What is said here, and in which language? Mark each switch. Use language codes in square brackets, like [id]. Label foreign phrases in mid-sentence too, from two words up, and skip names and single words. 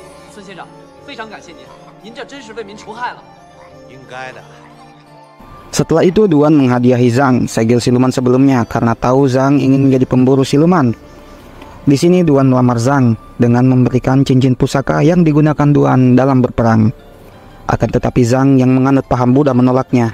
[zh] 孙先生，非常感谢您，您这真是为民除害了。应该的。 [id] Setelah itu Duan menghadiahi Zhang, segel siluman sebelumnya, karena tahu Zhang ingin menjadi pemburu siluman. Di sini Duan melamar Zhang dengan memberikan cincin pusaka yang digunakan Duan dalam berperang. Akan tetapi Zhang yang menganut paham Buddha menolaknya.